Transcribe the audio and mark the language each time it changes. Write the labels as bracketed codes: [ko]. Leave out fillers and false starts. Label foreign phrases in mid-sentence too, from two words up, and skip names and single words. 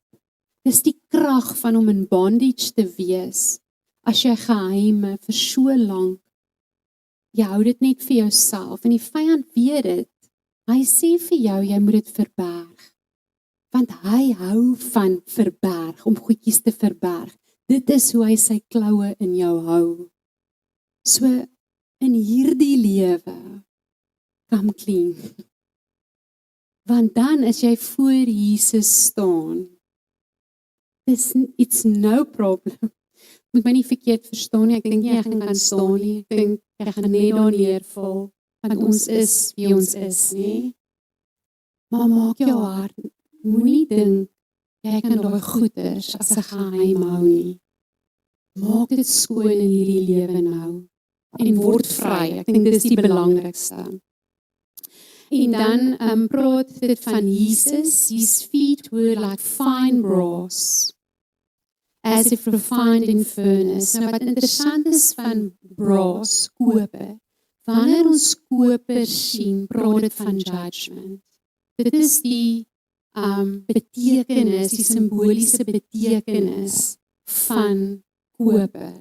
[af] Dis die krag van om in bondage te wees, as jy geheime vir so lank, jy hou dit net vir jouself, en die vyand weet dit, hy sê vir jou, jy moet dit verberg, want hy hou van verberg, om goedjies te verberg. Dit is hoe hy sy kloue in jou hou. So, in hierdie lewe, [en] come clean. [af] Want dan as jy voor Jesus staan, [en] it's no problem. [af] Moet my nie verkeerd verstaan nie, ek dink nie ek kan staan nie, ek dink ek gaan net daar neerval, want ons is wie ons is, nie? Maar maak jou hart, moenie dink, jy kan daai goeders as 'n geheim hou nie. Maak dit skoon in hierdie lewe nou, en word vry, ek dink dit is die belangrikste. En dan praat dit van Jesus, [en] his feet were like fine brass, as if refined in furnace. [af] Nou wat interessant is van brass, koper, wanneer ons koper sien, praat dit van judgment. Dit is die betekenis, die simboliese betekenis van koper.